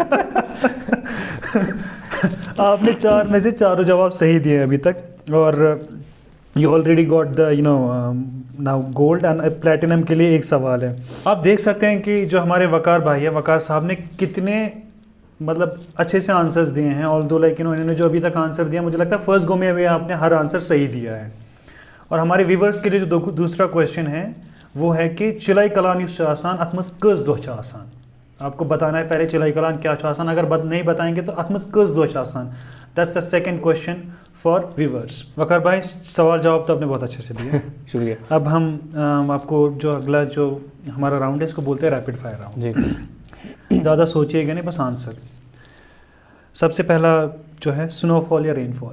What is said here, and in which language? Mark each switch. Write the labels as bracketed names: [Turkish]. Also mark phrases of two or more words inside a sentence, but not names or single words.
[Hindi] आपने 4 में से चारों जवाब सही दिए अभी तक, और [English] you already got the now gold and platinum [Hindi] के लिए एक सवाल है। आप देख सकते हैं कि जो हमारे वकार भाई है, वकार साहब ने कितने मतलब अच्छे से आंसर्स दिए हैं। [English] although like [Hindi] इन्होंने जो अभी तक आंसर दिया, मुझे लगता है [English] first go [Hindi] में आपने हर आंसर सही दिया है। और हमारे व्यूवर्स के लिए जो दूसरा क्वेश्चन है वो है कि [Kashmiri] चिलाई कलान युस आसान अतमस कस दोह आसान। [Hindi] आपको बताना है पहले [Kashmiri] चिलाई कलान क्या आसान, [Hindi] अगर नहीं बताएंगे तो [Kashmiri] अतमस कस दोह आसान। [English] that's the second question for viewers. [Hindi] वकार भाई, सवाल जवाब तो आपने बहुत अच्छे से दिया। शुक्रिया। अब हम आपको जो अगला जो हमारा राउंड है इसको बोलते हैं [English] rapid fire round. [Hindi] जी। ज़्यादा सोचिएगा नहीं, बस आंसर। सबसे पहला जो है स्नोफॉल या रेनफॉल?